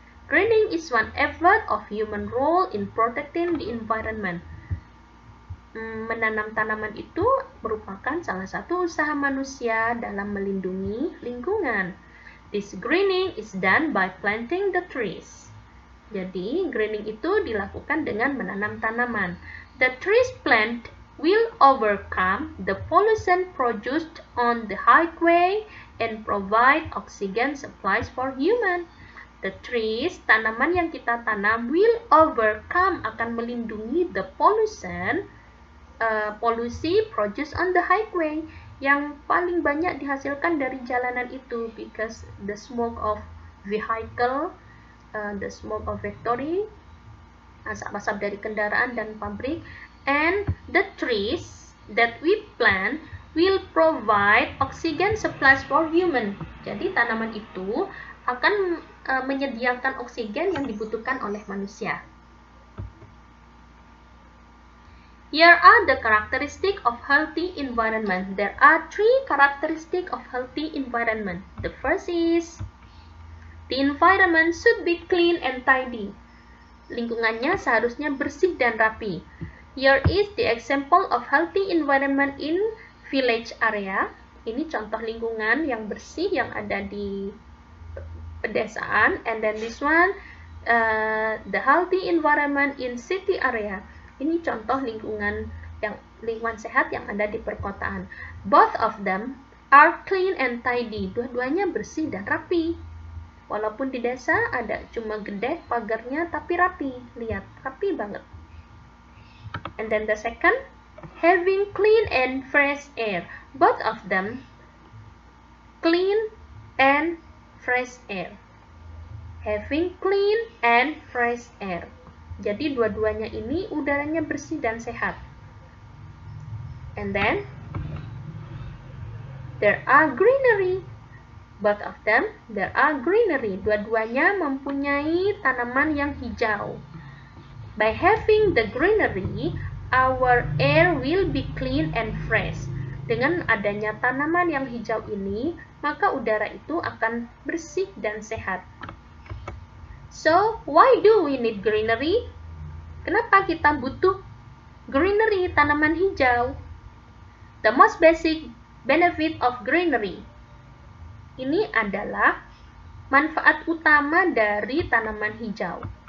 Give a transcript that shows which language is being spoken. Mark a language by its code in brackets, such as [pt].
[en] Greening is one effort of human role in protecting the environment. [id] Menanam tanaman itu merupakan salah satu usaha manusia dalam melindungi lingkungan. [en] This greening is done by planting the trees. [id] Jadi, greening itu dilakukan dengan menanam tanaman. [en] The trees plant will overcome the pollution produced on the highway and provide oxygen supplies for human. The trees, [id] tanaman yang kita tanam, [en] will overcome, [id] akan melindungi [en] the pollution, [id] polusi [en] produced on the highway, [id] yang paling banyak dihasilkan dari jalanan itu, [en] because the smoke of vehicle, the smoke of factory, [id] asap-asap dari kendaraan dan pabrik, [en] and the trees that we plant will provide oxygen supplies for human. [id] Jadi tanaman itu akan menyediakan oksigen yang dibutuhkan oleh manusia. [en] Here are the characteristics of healthy environment. There are three characteristics of healthy environment. The first is the environment should be clean and tidy. [id] Lingkungannya seharusnya bersih dan rapi. [en] Here is the example of healthy environment in village area. [id] Ini contoh lingkungan yang bersih yang ada di pedesaan. [en] And then this one, the healthy environment in city area. [id] Ini contoh lingkungan sehat yang ada di perkotaan. [en] Both of them are clean and tidy. [id] Dua-duanya bersih dan rapi. Walaupun di desa ada cuma gede pagarnya tapi rapi. Lihat, rapi banget. [en] And then the second, having clean and fresh air. Both of them clean and fresh air. Having clean and fresh air. [id] Jadi dua-duanya ini udaranya bersih dan sehat. [en] And then there are greenery. Both of them, there are greenery. [id] Dua-duanya mempunyai tanaman yang hijau. [en] By having the greenery, our air will be clean and fresh. [id] Dengan adanya tanaman yang hijau ini, maka udara itu akan bersih dan sehat. [en] So, why do we need greenery? [id] Kenapa kita butuh greenery, tanaman hijau? [en] The most basic benefit of greenery. [id] Ini adalah manfaat utama dari tanaman hijau.